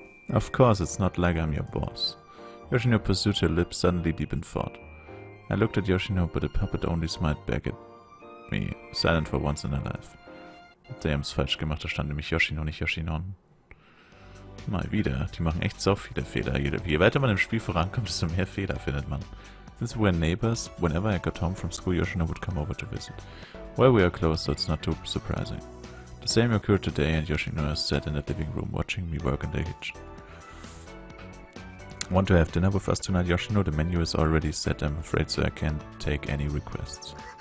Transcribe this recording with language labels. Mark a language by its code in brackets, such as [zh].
[en] Of course, it's not like I'm your boss. Yoshino pursued her lips suddenly deep in thought. I looked at Yoshino, but the puppet only smiled back at me, silent for once in her life. [de] Die haben's falsch gemacht, da stand nämlich Yoshino, nicht Yoshinon. Mal wieder, die machen echt so viele Fehler. Je weiter man im Spiel vorankommt, desto mehr Fehler findet man. [en] Since we were neighbors, whenever I got home from school, Yoshino would come over to visit. Well, we are close, so it's not too surprising. The same occurred today, and Yoshino sat in the living room watching me work in the kitchen. Want to have dinner with us tonight, Yoshino? The menu is already set, I'm afraid, so I can't take any requests.